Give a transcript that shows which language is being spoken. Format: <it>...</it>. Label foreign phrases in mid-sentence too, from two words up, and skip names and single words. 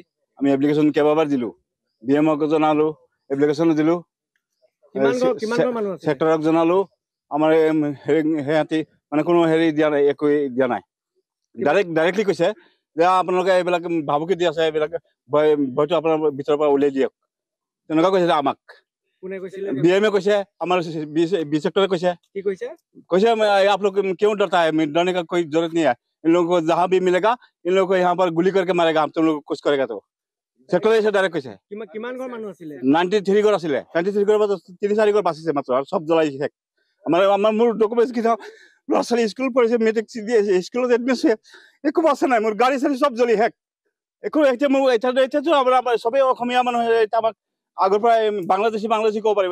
<as>আমি এপ্লিকেশ্যন কেইবাবাৰ দিলোঁ, BMক জনালোঁ, এপ্লিকেশ্যন দিলোঁ, চেক্টৰক জনালোঁ। আমাৰ সিহঁতি মানে কোনো দিয়া নাই, একো দিয়া নাই। ডাইৰেক্টলি কৈছে যে আপোনালোকে এইবিলাক ভাবুকি দি আছে, এইবিলাক ভয়টো আপোনাৰ ভিতৰৰ পৰা উলিয়াই দিয়ক, তেনেকুৱা কৈছে আমাক। BMে কৈছে, আমাৰ</as> <hi>बी सेक्टर कैसे कैसे आप लोग क्यों डरता है? डरने का कोई जरूरत नहीं है। इन लोगों को जहाँ भी मिलेगा इन लोगों को यहाँ पर गुली करके मारेगा, हम तुम लोग कुछ करेगा तो। सेक्टर ऐसे डायरेक्ट कैसे 93 घर</hi> <as>आছিলে 93 ঘৰৰ পৰা 3-4 ঘৰ বাচিছে মাত্ৰ, আৰু সব জ্বলাই শেষ। আমাৰ মোৰ ডকুমেণ্টছ কি ল'ৰা ছোৱালী স্কুল পঢ়িছে, মেট্ৰিক স্কুলত এডমিশ্যন একো বাচা নাই। মোৰ গাড়ী চাড়ী সব জ্বলি শেষ। একো এতিয়া মোৰ এতিয়াতো আমাৰ চবেই অসমীয়া মানুহ এতিয়া আমাক আগৰ পৰা বাংলাদেশী ক'ব পাৰিব।</as>